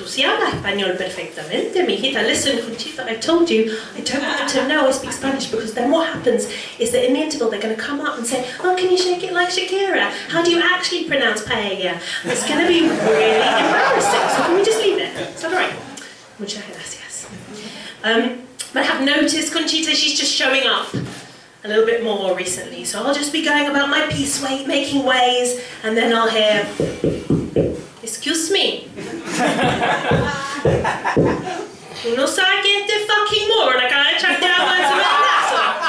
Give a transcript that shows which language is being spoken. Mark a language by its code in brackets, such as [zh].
[es] Tú sí hablas español perfectamente, mijita. [en] Listen, Conchita, I told you, I don't want to know I speak Spanish, because then what happens is that in the interval they're going to come up and say, oh, can you shake it like Shakira? How do you actually pronounce paella? It's going to be really embarrassing, so can we just leave it? Is that all right? [es] Muchas gracias. [en] But I have noticed Conchita, she's just showing up a little bit more recently, so I'll just be going about my peace-making ways, and then I'll hear, excuse me. [es] Tú no sabes que este [en] fucking moron [es] acaba de echarte agua encima del brazo.